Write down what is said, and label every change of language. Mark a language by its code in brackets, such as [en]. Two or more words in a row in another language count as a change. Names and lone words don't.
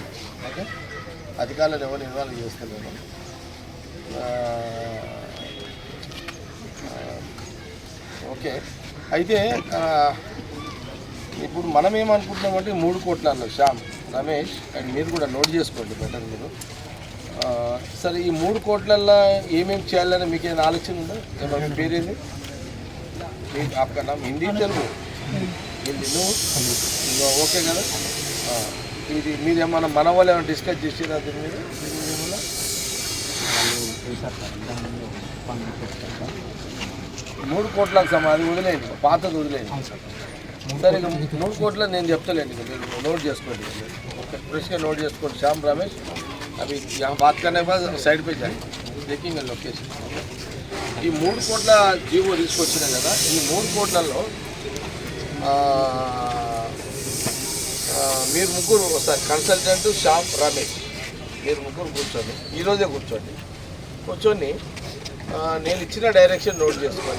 [te] ఓకే, అధికారులను ఎవరు ఇన్వాల్వ్ చేస్తలేము. ఓకే, అయితే ఇప్పుడు మనం ఏమనుకుంటున్నామంటే 3 కోట్లలో శ్యామ్, రమేష్ అండ్ మీరు కూడా నోట్ చేసుకోండి బెటర్ మీరు. సరే, ఈ 3 కోట్లల్లో ఏమేమి చేయాలని మీకు ఏమైనా ఆలోచన ఉందా? ఏమన్నా పేరేంది మీకు? [hi] आपका नाम [te] హిందీ తెలుగు? హిందీ నువ్వు ఓకే కదా? ఇది మీరు ఏమన్నా మన వాళ్ళు ఏమైనా డిస్కస్ చేసేదా దీని మీద? 3 కోట్లకు అది వదిలేయండి, పాతది వదిలేయండి. సరే, 3 కోట్ల నేను చెప్తలేండి, మీరు నోట్ చేసుకోండి. ఓకే, ఫ్రెష్గా నోట్ చేసుకోండి. శ్యామ్, రమేష్, అవి [hi] बात करने के बाद [te] సైడ్ [hi] पे जाए देखिए [te] లొకేషన్. ఈ 3 కోట్ల జీవో తీసుకొచ్చినాం కదా, ఈ 3 కోట్లలో మీరు ముగ్గురు వస్తారు, కన్సల్టెంట్ శ్యామ్, రమేష్, మీరు ముగ్గురు కూర్చోండి, ఈరోజే కూర్చొని నేను ఇచ్చిన డైరెక్షన్ నోట్ చేసుకోండి.